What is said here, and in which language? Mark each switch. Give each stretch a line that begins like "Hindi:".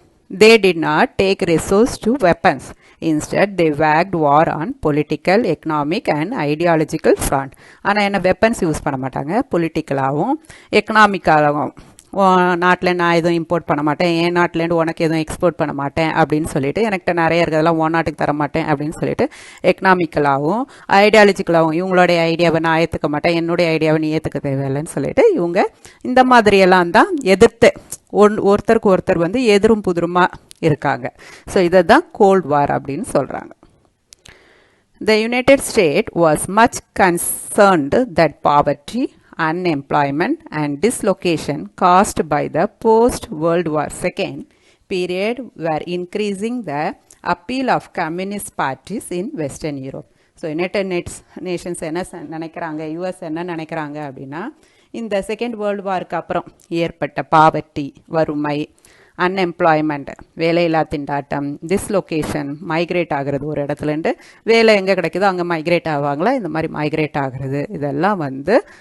English: They did not take resource to weapons. Instead, they waged war on political, economic and ideological front.
Tamil: ஆனால் என்ன weapons use பண்ண மாட்டாங்க, பொலிட்டிக்கலாகவும் எக்கனாமிக்காகவும் நாட்டில் நான் எதுவும் இம்போர்ட் பண்ண மாட்டேன், என் நாட்டிலேருந்து உனக்கு எதுவும் எக்ஸ்போர்ட் பண்ண மாட்டேன் அப்படின்னு சொல்லிட்டு, என்கிட்ட நிறைய இருக்கிறதெல்லாம் உன் நாட்டுக்கு தர மாட்டேன் அப்படின்னு சொல்லிட்டு எக்கனாமிக்கலாகவும் ஐடியாலஜிக்கலாகவும் இவங்களுடைய ஐடியாவை நான் ஏற்றுக்க மாட்டேன், என்னுடைய ஐடியாவை நீ ஏற்றுக்க தேவையில்லைன்னு சொல்லிட்டு இவங்க இந்த மாதிரியெல்லாம் தான் எதிர்த்து ஒருத்தருக்கு ஒருத்தர் வந்து எதிரும் புதிருமா இருக்காங்க. ஸோ இதை தான் கோல்ட் வார் அப்படின்னு சொல்கிறாங்க.
English: The United States was much concerned that poverty, unemployment and dislocation caused by the post-World War II period were increasing the appeal of communist parties in Western Europe.
Tamil: So United Nations என்ன நினைக்கிறாங்க, US என்ன நினைக்கிறாங்க அப்படின்னா, இந்த second world வாருக்கு அப்புறம் ஏற்பட்ட poverty, வறுமை, unemployment, வேலையில்லா திண்டாட்டம், டிஸ்லொகேஷன், மைக்ரேட் ஆகிறது, ஒரு இடத்துலேருந்து வேலை எங்கே கிடைக்குதோ அங்கே மைக்ரேட் ஆவாங்களா, இந்த மாதிரி மைக்ரேட் ஆகிறது, இதெல்லாம் வந்து